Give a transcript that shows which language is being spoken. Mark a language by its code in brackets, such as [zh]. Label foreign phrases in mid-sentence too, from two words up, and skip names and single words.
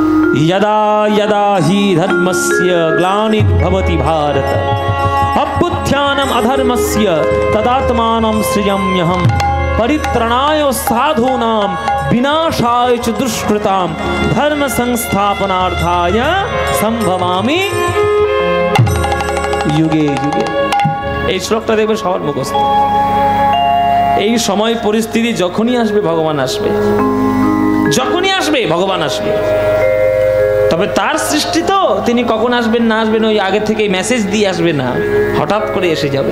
[sa] यदा यदा हि धर्मस्य ग्लानिर्भवति भारत अभ्युत्थानम् अधर्मस्य तदात्मानं सृजाम्यहम् परित्राणाय साधूनां विनाशाय च दुष्कृतां धर्म संस्थापनार्थाय संभवामि युगे युगे। [bn] এই শ্লোকটা দেখবে সবার মুখস্থ। এই সময় পরিস্থিতি যখনই আসবে ভগবান আসবে, যখনই আসবে ভগবান আসবে। তবে তার সৃষ্টি তো, তিনি কখন আসবেন না আসবেন ওই আগে থেকে মেসেজ দিয়ে আসবে না, হঠাৎ করে এসে যাবে।